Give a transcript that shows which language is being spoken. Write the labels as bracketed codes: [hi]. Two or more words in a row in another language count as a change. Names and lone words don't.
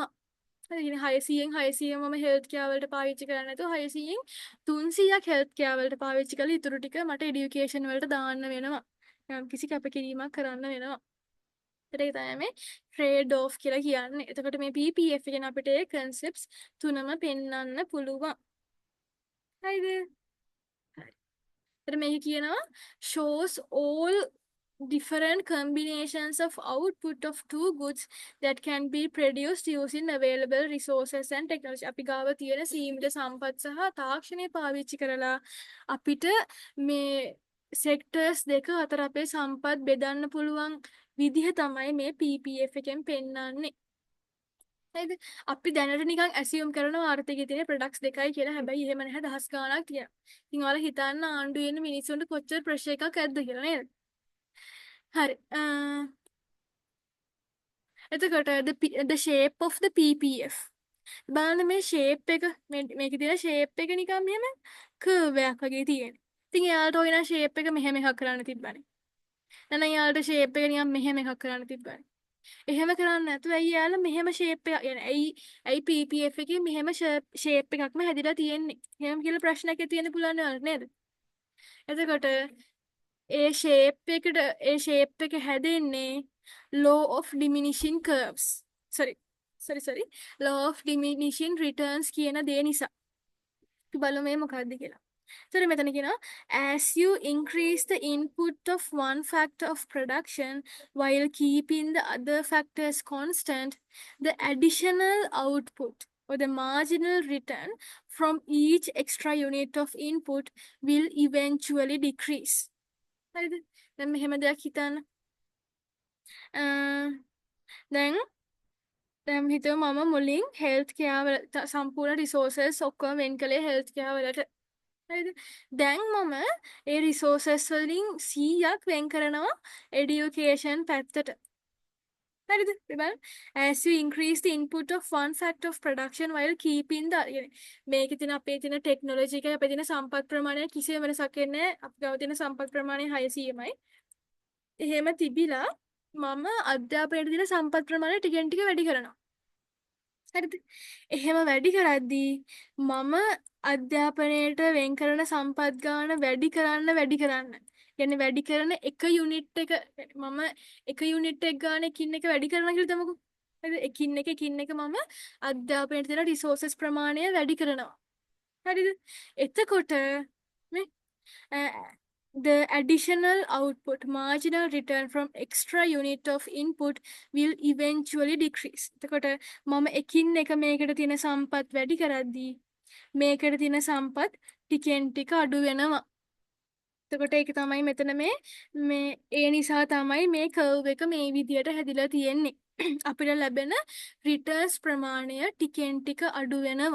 [si] හරි 600න් 600 මම [en] health care [si] වලට පාවිච්චි කරන්නේ නැතුව 600න් 300ක් [en] health care [si] වලට පාවිච්චි කරලා ඉතුරු ටික මට এডুকেෂන් වලට දාන්න වෙනවා. යම් කිසි කැපකිරීමක් කරන්න වෙනවා. ඒක තමයි මේ [en] trade off [si] කියලා කියන්නේ. එතකොට මේ PPF එකෙන් අපිට ඒ concepts තුනම පෙන්වන්න පුළුවන්. හරිද? හරි. එතකොට මේක කියනවා [en] shows all different combinations of output of two goods that can be produced using available resources and technology. [si] අපි ගාව තියෙන සීමිත සම්පත් සහ තාක්ෂණය පාවිච්චි කරලා අපිට මේ සෙක්ටර්ස් දෙක අතර අපේ සම්පත් බෙදන්න පුළුවන් විදිහ තමයි මේ PPF එකෙන් පෙන්වන්නේ. හරිද? අපි දැනට නිකන් ඇසියුම් කරනවා ආර්ථිකයේ තියෙන ප්‍රොඩක්ට්ස් දෙකයි කියලා. හැබැයි එහෙම නැහැ දහස් ගාණක් තියෙනවා. ඉතින් ඔයාලා හිතන්න ආණ්ඩුවේ ඉන්න මිනිස්සුන්ට කොච්චර ප්‍රෙෂර් එකක් ඇද්ද කියලා නේද? හරි. එතකොට [en] the shape of the PPF. [si] බලන්න මේ shape එක මේකේ තියෙන shape එක නිකන් මෙහෙම curve එකක් වගේ තියෙනවා. ඉතින් එයාලට ওই නම් shape එක මෙහෙම එකක් කරන්න තිබ්බනේ. නැත්නම් එයාලට shape එක නිකන් මෙහෙම එකක් කරන්න තිබ්බනේ. එහෙම කරන්නේ නැතුව ඇයි යාළුවා මෙහෙම ෂේප් එක يعني ඇයි PPF එකේ මෙහෙම ෂේප් එකක්ම හැදිලා තියෙන්නේ. එහෙම කියලා ප්‍රශ්නයක් තියෙන්න පුළුවන් නේද? එතකොට ඒ ෂේප් එක හැදෙන්නේ [en] law of diminishing curves. sorry law of diminishing returns [si] කියන දේ නිසා. අපි බලමු මේ මොකක්ද කියලා. [en] So [si] මෙතන කියනවා [en] as you increase the input of one factor of production while keeping the other factors constant, the additional output or the marginal return from each extra unit of input will eventually decrease. [si] හරිද? දැන් මෙහෙම දෙයක් හිතන්න. දැන් දැන් හිතුව මම මුලින් [en] health care [si] වල සම්පූර්ණ රිසෝසස් ඔක්කොම වෙන් කළේ [en] health care [si] වලට. හරිද? දැන් මම ඒ රිසෝසස් වලින් 100ක් වෙන් කරනවා එඩියුකේෂන් පැත්තට. හරිද? බලන්න. [en] As you increase the input of one factor of production while keeping the [si] මේකේ තියෙන අපේ තියෙන ටෙක්නොලොජි එකයි අපේ තියෙන සම්පත් ප්‍රමාණය කිසිම වෙනසක් වෙන්නේ නැහැ. අපි ගාව තියෙන සම්පත් ප්‍රමාණය 600යි. එහෙම තිබිලා මම අධ්‍යාපනයේ තියෙන සම්පත් ප්‍රමාණය ටිකෙන් ටික වැඩි කරනවා. හරිද? එහෙම වැඩි කරද්දී මම අධ්‍යාපනයට වෙන් කරන සම්පත් ගාන වැඩි කරන්න. කියන්නේ වැඩි කරන එක යුනිට් එක මම එක යුනිට් එක ගාන එකින් එක වැඩි කරනවා කියලා තමකෝ. හරිද? එකින් එක මම අධ්‍යාපනයට තියෙන රිසෝසස් ප්‍රමාණය වැඩි කරනවා. හරිද? එතකොට මේ [en] the additional output marginal return from extra unit of input will eventually decrease. [si] එතකොට මම එකින් එක මේකට තියෙන සම්පත් වැඩි කරද්දී මේකට තියෙන සම්පත් ටිකෙන් ටික අඩු වෙනවා. එතකොට ඒක තමයි මෙතන මේ ඒ නිසා තමයි මේ කර්ව් එක මේ විදියට හැදිලා තියෙන්නේ. අපිට ලැබෙන රිටර්න්ස් ප්‍රමාණය ටිකෙන් ටික අඩු වෙනවා.